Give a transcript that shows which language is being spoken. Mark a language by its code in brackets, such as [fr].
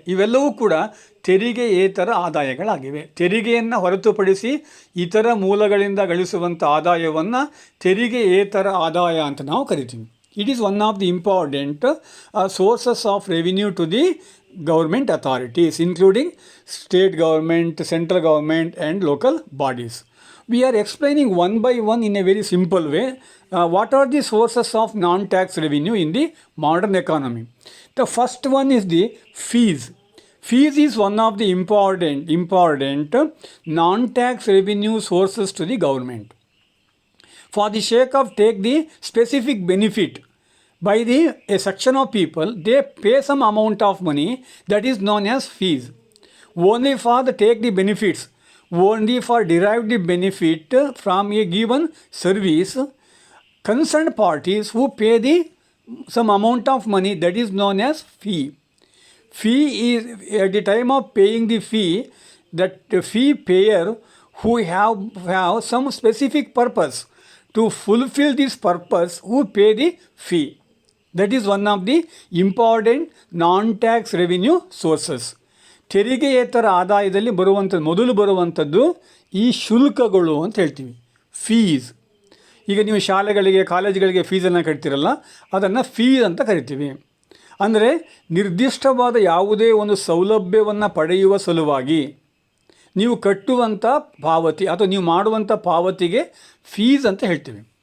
[kn] ಇವೆಲ್ಲವೂ ಕೂಡ ತೆರಿಗೆಯೇತರ ಆದಾಯಗಳಾಗಿವೆ. ತೆರಿಗೆಯನ್ನು ಹೊರತುಪಡಿಸಿ ಇತರ ಮೂಲಗಳಿಂದ ಗಳಿಸುವಂಥ ಆದಾಯವನ್ನು ತೆರಿಗೆಯೇತರ ಆದಾಯ ಅಂತ ನಾವು ಕರಿತೀವಿ. [en] It is one of the important sources of revenue to the government authorities, including state government, central government and local bodies. We are explaining one by one in a very simple way what are the sources of non-tax revenue in the modern economy. The first one is the fees. Fees is one of the important non-tax revenue sources to the government. For the sake of take the specific benefit by a section of people, they pay some amount of money that is known as fees. Only for the take the benefits, only for derive the benefit from a given service, concerned parties who pay some amount of money that is known as fee. Fee is at the time of paying the fee, that the fee payer who have some specific purpose, to fulfill this purpose, who pay the fee. That is one of the important non-tax revenue sources. [kn] ತೆರಿಗೆಯೇತರ ಆದಾಯದಲ್ಲಿ ಮೊದಲು ಬರುವಂಥದ್ದು ಈ ಶುಲ್ಕಗಳು ಅಂತ ಹೇಳ್ತೀವಿ, fees. ಈಗ ನೀವು ಶಾಲೆಗಳಿಗೆ, ಕಾಲೇಜುಗಳಿಗೆ ಫೀಸನ್ನು ಕಟ್ತೀರಲ್ಲ, ಅದನ್ನು ಫೀಸ್ ಅಂತ ಕರಿತೀವಿ. ಅಂದರೆ ನಿರ್ದಿಷ್ಟವಾದ ಯಾವುದೇ ಒಂದು ಸೌಲಭ್ಯವನ್ನು ಪಡೆಯುವ ಸಲುವಾಗಿ ನೀವು ಕಟ್ಟುವಂಥ ಪಾವತಿ ಅಥವಾ ನೀವು ಮಾಡುವಂಥ ಪಾವತಿಗೆ ಫೀಸ್ ಅಂತ ಹೇಳ್ತೀವಿ.